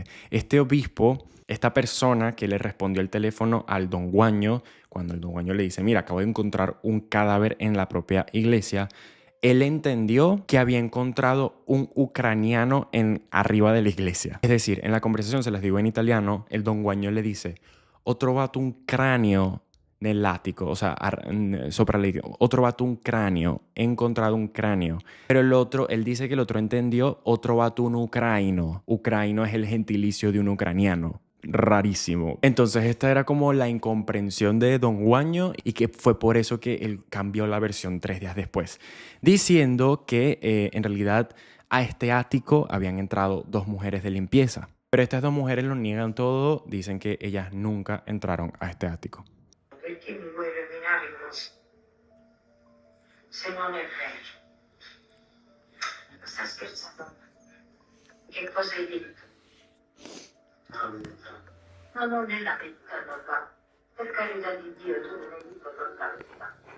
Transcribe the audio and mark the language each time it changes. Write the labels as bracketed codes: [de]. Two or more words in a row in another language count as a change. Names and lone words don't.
[es] Este obispo, esta persona que le respondió el teléfono al Don Guaño, cuando el Don Guaño le dice, mira, acabo de encontrar un cadáver en la propia iglesia, él entendió que había encontrado un ucraniano arriba de la iglesia. Es decir, en la conversación, se les digo en italiano, el Don Guaño le dice, [it] ho trovato un cranio nell'attico, [es] o sea, sopra la iglesia, [it] ho trovato un cranio, [es] he encontrado un cráneo. Pero el otro, él dice que el otro entendió, [it] ho trovato un ucraino. [es] Ucraino es el gentilicio de un ucraniano. Rarísimo. Entonces esta era como la incomprensión de Don Guaño y que fue por eso que él cambió la versión 3 días después, diciendo que en realidad a este ático habían entrado 2 mujeres de limpieza. Pero estas 2 mujeres lo niegan todo, dicen que ellas nunca entraron a este ático. [it] Perché mi vuoi rovinare così? Se non è vero. Sta scherzando? Che cosa hai detto? No, non è la verità, papà. Per carità di Dio, tu non hai detto tutta la verità.